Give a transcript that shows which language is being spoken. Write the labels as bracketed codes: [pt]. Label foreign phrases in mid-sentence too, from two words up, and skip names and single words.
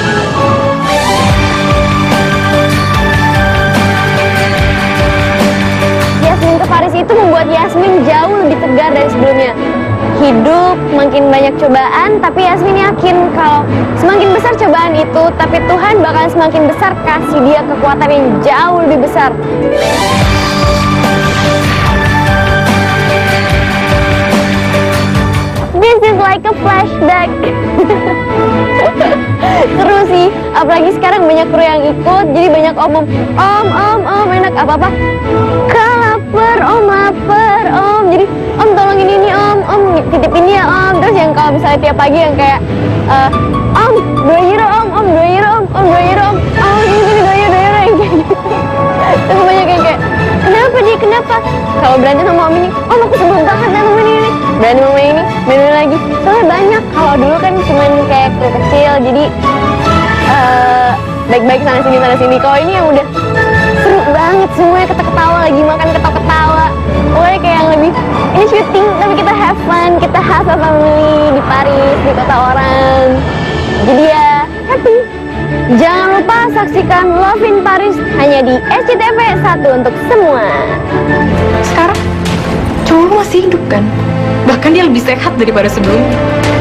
[id] Yasmin ke Paris itu membuat Yasmin jauh lebih tegar dari sebelumnya. Hidup makin banyak cobaan, tapi Yasmin yakin kalau semakin besar cobaan itu, tapi Tuhan bakal semakin besar kasih dia kekuatan yang jauh lebih besar. [en] is like a flashback. [id] Seru sih, apalagi sekarang banyak kru yang ikut, jadi banyak om enak apa-apa. Kak lapar, om. Jadi om tolongin ini om titip ini ya om. Terus yang kalau misalnya tiap pagi yang kayak om 2 euro om 2 euro om 2 euro om ini 2 euro yang kayak gitu. Terus banyak yang kayak kenapa kalau berantem sama om ini, aku sebel banget sama ini berantem sama ini main lagi. Soalnya banyak, kalau dulu kan cuman kayak kru kecil, jadi baik-baik sana sini. Kalau ini yang udah seru banget, semuanya ketawa lagi makan ketawa. Pokoknya kayak yang lebih, ini syuting tapi kita [en] have fun, [id] kita [en] have a family [id] di Paris, di kota orang. Jadi ya happy. Jangan lupa saksikan Love in Paris hanya di SCTV 1 untuk semua. Sekarang cowok lu masih hidup kan? Bahkan dia lebih sehat daripada sebelumnya.